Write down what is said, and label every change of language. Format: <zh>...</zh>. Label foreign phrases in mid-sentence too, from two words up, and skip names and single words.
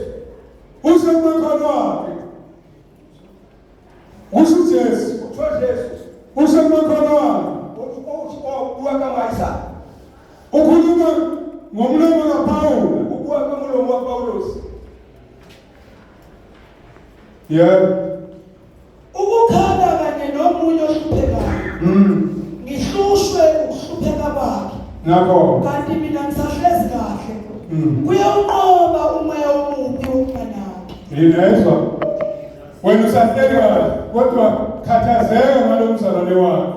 <zu>usho emakhaya wakhe usho ujesu utho Jesu usho emakhaya wakhe</zu> <st>o bua ka maisa</st> <zu>ukhuluma ngomlomo kaPawulu</zu> <st>o bua ka molomo wa Paulos</st> <zu>yebo ukukhala kanye nomunye ohluphekayo ngihlushwe ukuhlupheka bakhe nakho kanti mina ngisahlezi kahle kuyawunqoba umoya omubi wokunganaki yinezwa wena usahleka kodwa khathazeka ngalo mzalwane wakho</zu>